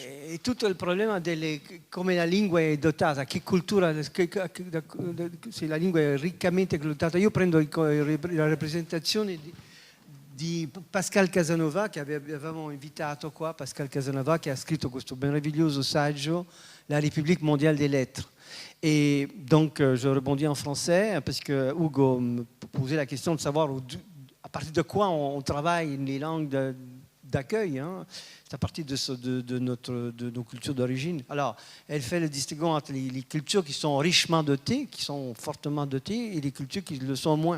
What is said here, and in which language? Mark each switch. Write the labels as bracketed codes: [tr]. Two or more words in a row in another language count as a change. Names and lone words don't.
[it] È tutto il problema come la lingua è dotata, che cultura, se la lingua è riccamente dotata. Io prendo la rappresentazione di Pascal Casanova, che avevamo invitato qua, Pascal Casanova, che ha scritto questo meraviglioso saggio, La République mondiale des lettres. [fr] Et donc, je rebondis en français, parce que Hugo me posait la question de savoir à partir de quoi on travaille les langues d'accueil. Hein. C'est à partir de nos cultures d'origine. Alors, elle fait le distinguo entre les cultures qui sont richement dotées, qui sont fortement dotées, et les cultures qui le sont moins.